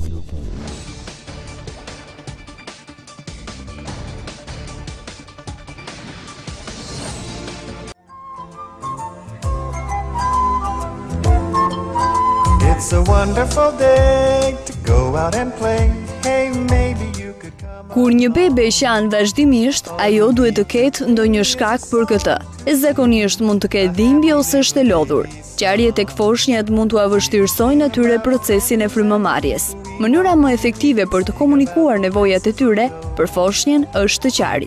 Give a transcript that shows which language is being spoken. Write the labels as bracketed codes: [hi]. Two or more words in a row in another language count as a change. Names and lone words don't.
[en] It's a wonderful day to go out and play. Hey, maybe you could come. [sq] Kur një bebe qan vazhdimisht, ajo duhet të ketë ndonjë shkak për këtë. Zakonisht mund të ketë dhimbje ose është e lodhur. Qarjet tek foshnjat mund t'u vështirësojnë atyre procesin e frymëmarrjes. Mënyra më efektive për të komunikuar nevojat e tyre për foshnjën është të qari.